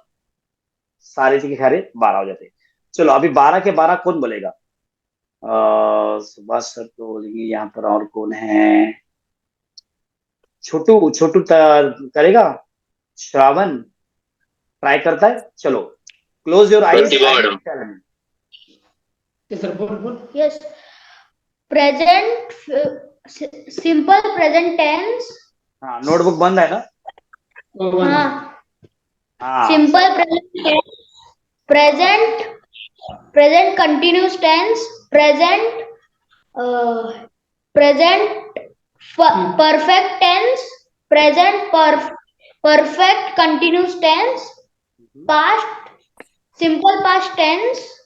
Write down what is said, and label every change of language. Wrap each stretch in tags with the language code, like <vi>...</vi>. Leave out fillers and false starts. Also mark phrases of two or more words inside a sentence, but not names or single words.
<hi>सारे के सारे 12 हो जाते हैं। चलो अभी 12 के 12 कौन बोलेगा? सुभाष सर तो बोलेंगे, यहाँ पर और कौन है? छोटू, छोटू करेगा? श्रावण ट्राई करता है?</hi> <en>चलो, close your eyes.</en> <hi>प्रतिभा मैडम।</hi> <en>Yes. Present, simple present tense.</en> <hi>हाँ, नोटबुक बंद है ना? हाँ. हाँ,</hi> <en>Simple present tense. Present continuous tense. Present perfect tense. Present perfect continuous tense. Past simple past tense.</en>